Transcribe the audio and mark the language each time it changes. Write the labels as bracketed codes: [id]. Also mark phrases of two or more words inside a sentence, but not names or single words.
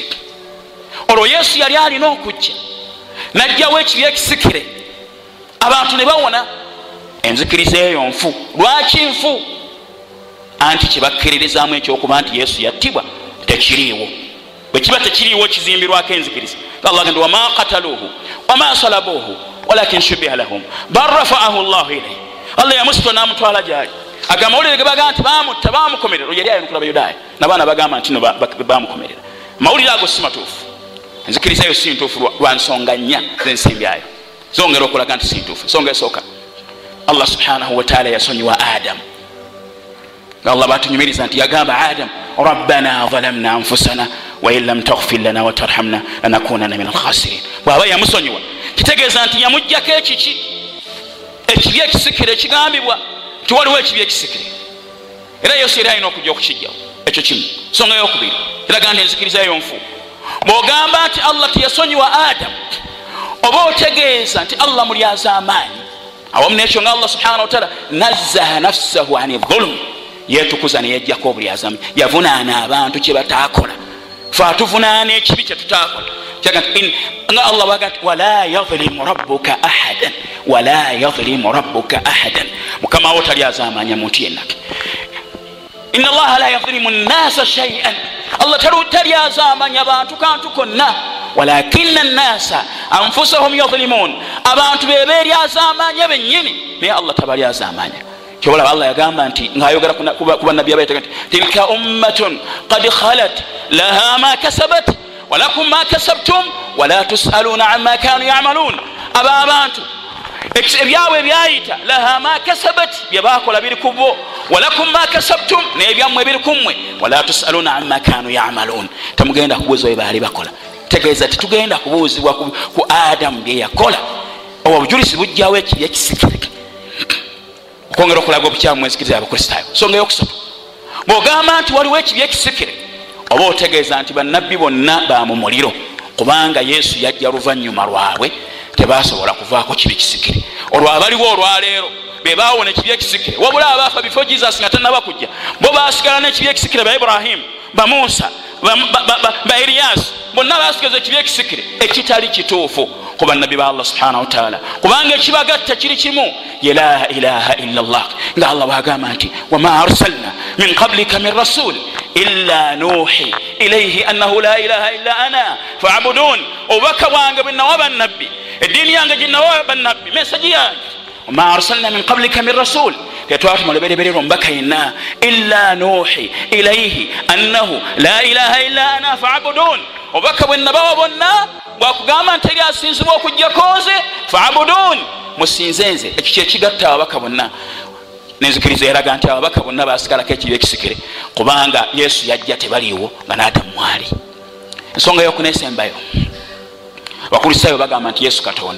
[lg] Olwo Yesu yali alina okujja n'ajjawo ekibi ekisikire, abantu ne bawona. Enzikiriza eyo nfu. Lwaki nfu? Anti kyebakkiririzaamu ekyokuba nti Yesu yattibwa tekiriiwo. Bwe kiba tekiriiwo kizimbirwako enzikiriza. [ar] Allah agamba وما قتلوه وما صلبوه ولكن شبه لهم بل رفعه الله إليه. [lg] Allah yamusitwa n'amutwala gyali. Agamba mawulire ge bagamba nti bamutta bamukomerera. Yali ayina kulaba Yudaaya n'abaana bagamba nti no bamukomerera. Mawulire ago si matuufu. Enzikiriza eyo si ntuufu lwa nsonga nnya z'ensimbyayo. Zongera okulaga nti si ntuufu. Ensonga esooka, Allah [ar] سبحانه وتعالى [lg] yasonyiwa Adamu. Allah batunyumiriza nti yagamba Adamu [ar] ربنا ظلمنا أنفسنا وإن لم تغفر لنا وترحمنا لنكونن من الخاسرين. [lg] Bw'aba yamusonyiwa kitegeeza nti yamuggyako ekibi ekisikire ekigambibwa nti waliwo ekibi ekisikire. Era Yesu yali alina okujja okukijjawo. Ekyo kimu. Nsonga eyokubiri eraga nti enzikiriza eyo nfu. Bw'ogamba nti Allah tiyasonyiwa Adamu oba otegeeza nti Allah mulyaza amaanyi. Awamu n'ekyo nga Allah [ar] سبحانه وتعالى نزه نفسه عن الظلم, [lg] yetukuza neyejjako obulyazamu. Yavunaana abantu kye bataakola. Fe atuvunaana ekibi kye tutaakola. Nga Allah bwaga nti [ar] ولا يظلم ربك أحدا ولا يظلم ربك أحدا. [lg] Mukama wo talyaza amaanyi muntu yenna. [ar] إن الله لا يظلم الناس شيئا. [lg] Allah talyaza amaanyi abantu kantu konna. [ar] ولكن الناس أنفسهم يظلمون. [lg] Abantu beberyaza amaanyi bennyini naye Allah tabalyaza amaanyi. Kyobola Allah yagamba nti ng'ayogera ku bannabbi abayitaga nti [ar] تلك أمة قد خلت لها ما كسبت ولكم ما كسبتم ولا تسألون عما كانوا يعملون. [lg] Aba abantu ebyabwe byayita [ar] لها ما كسبت, [lg] bye bakola biri ku bo, [ar] ولكم ما كسبتم [lg] n'ebyammwe biri ku mmwe, [ar] ولا تسألون عما كانوا يعملون. [lg] Temugenda kubuuzibwa bye baali bakola. Tegeeza tetugenda kubuuzibwa ku Adamu bye yakola. Obujulisi bujjawo ekibi ekisikire okwongera okulaga obukyamu enzikiriza y'Abakristaayo. Nsonga eyokusatu, bw'ogamba nti waliwo ekibi ekisikire oba otegeeza nti bannabbi bonna ba mu muliro, kubanga Yesu yajja luvannyuma lwabwe tebasobola kuvaako kibi kisikire. Olwo abaliwo olwaleero be baawona ekibi ekisikire, wabula abaafa bifo Jesus nga tannaba kujja bo baasigala n'ekibi ekisikire. Ba Ibrahim, ba Musa, ba Eliyasi bonna baasigaza ekibi ekisikire ekitali kituufu ku bannabbi ba Allah [ar] سبحانه وتعالى, [lg] kubanga ekibagatta kiri kimu, ye [ar] لا إله إلا الله. [lg] Nga Allah bwagamba nti [ar] وما أرسلنا من قبلك من رسول إلا نوحي إليه أنه لا إله إلا أنا فاعبدون. [lg] Obubaka bwange bwe nawa bannabbi, eddiini yange gye nawa bannabbi, mesaji yange, [ar] وما أرسلنا من قبلك من رسول, [lg] tetwatuma lubereberera omubaka yenna, [ar] إلا نوحي إليه أنه لا إله إلا أنا فاعبدون. [lg] Obubaka bwe nabawa bonna bwakugamba nti eri asinzibwa okujjako nze fa'budun, musinze nze. Ekyo kye kigatta ababaka bonna. N'enzikiriza eraga nti ababaka bonna baasigalako ekibi ekisikire, kubanga Yesu yajja tebaliiwo nga n'Adamu mwali. Ensonga y'okuneesembayo, Abakristaayo bagamba nti Yesu Katonda.